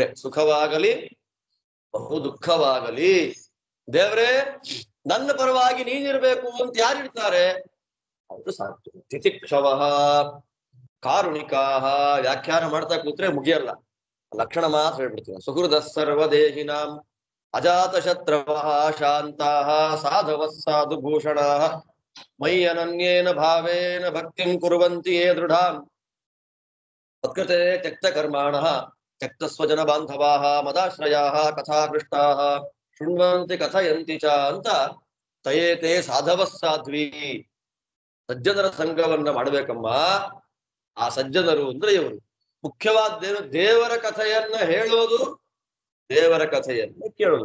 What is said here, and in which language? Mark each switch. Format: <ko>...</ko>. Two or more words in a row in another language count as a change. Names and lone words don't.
<kn>ಸುಖವಾಗಲಿ ಬಹು ದುಃಖವಾಗಲಿ ದೇವ್ರೆ ನನ್ನ ಪರವಾಗಿ ನೀನಿರ್ಬೇಕು ಅಂತ ಯಾರಿರ್ತಾರೆ ಅವರು ಸಾಕು.</kn> <sa>ತಿತಿಕ್ಷವಃ ಕಾರುಣಿಕಾಹ.</sa> <kn>ವ್ಯಾಖ್ಯಾನ ಮಾಡ್ತಾ ಕೂತ್ರೆ ಮುಗಿಯಲ್ಲ, ಲಕ್ಷಣ ಮಾತ್ರ ಹೇಳ್ಬಿಡ್ತೀವಿ.</kn> <sa>ಸುಹೃದ ಸರ್ವದೇಹಿನಾಂ ಅಜಾತ ಶತ್ರವಃ ಶಾಂತಾಃ ಸಾಧವಃ ಸಾಧು ಭೂಷಣಾಃ ಮಯಿ ಅನನ್ಯೇನ ಭಾವೇನ ಭಕ್ತಿಂ ಕುರ್ವಂತಿ ಯೇ ದೃಢಾಂ ತತ್ಕೃತೆ ತ್ಯಕ್ತ ಕರ್ಮಾಣಃ ತ್ಯಕ್ತ ಸ್ವಜನ ಬಾಂಧವಾಃ ಮದಾಶ್ರಯಾಃ ಕಥಾಕೃಷ್ಟಾಃ ಶೃಣ್ವಂತಿ ಕಥಯಂತಿ ಚ ಅಂತ ತಯೇತೆ ಸಾಧವಃ ಸಾಧ್ವಿ.</sa> <kn>ಸಜ್ಜನರ ಸಂಘವನ್ನ ಮಾಡ್ಬೇಕಮ್ಮ. ಆ ಸಜ್ಜನರು ಅಂದ್ರೆ ಇವರು. ಮುಖ್ಯವಾದ್ದೇನು? ದೇವರ ಕಥೆಯನ್ನ ಹೇಳೋದು, ದೇವರ ಕಥೆಯನ್ನ ಕೇಳೋದು.</kn>